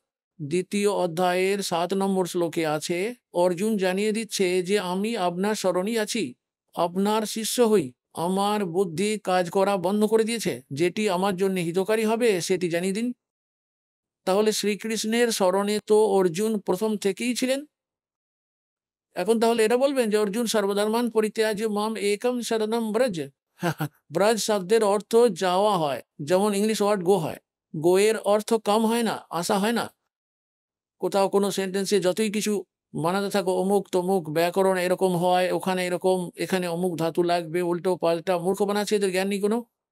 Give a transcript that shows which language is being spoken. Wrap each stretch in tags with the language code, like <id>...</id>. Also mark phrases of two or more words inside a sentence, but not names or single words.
<bn>দ্বিতীয় অধ্যায়ের 7 নম্বর শ্লোকে আছে, অর্জুন জানিয়ে দিচ্ছে যে আমি আপনার শরণই আছি, আপনার শিষ্য হই। আমার বুদ্ধি কাজ করা বন্ধ করে দিয়েছে, যেটি আমার জন্য হিতকারী হবে সেটি জানিয়ে দিন। তাহলে শ্রীকৃষ্ণের শরণে তো অর্জুন প্রথম থেকেই ছিলেন। এখন তাহলে এটা বলবেন যে অর্জুন</bn> <sa>सर्वधर्मान् परित्यज्य माम् एकम् शरणम् व्रज।</sa> <bn>ব্রজ শব্দের অর্থ যাওয়া হয়, যেমন</bn> <en>English word</en> <bn>গো হয়। গো এর অর্থ কাম হয় না, আশা হয় না। কোথাও কোনো সেন্টেন্সে যতই কিছু বানাতে থাকো, অমুক তমুক ব্যাকরণ এরকম হয়, ওখানে এরকম, এখানে অমুক ধাতু লাগবে, উল্টো পাল্টা মূর্খ বানাচ্ছে, এদের জ্ঞান নেই কোনো।</bn>